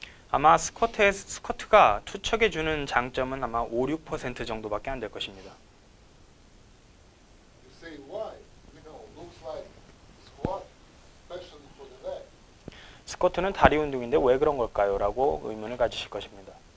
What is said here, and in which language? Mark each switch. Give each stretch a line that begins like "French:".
Korean: 아마 스쿼트가 투척해 주는 장점은 아마 5-6% 정도밖에 안 될 것입니다.
English: You say why? You know, looks like squat, especially for the leg.
Korean: 스쿼트는 다리 운동인데 왜 그런 걸까요? 라고 의문을 가지실 것입니다.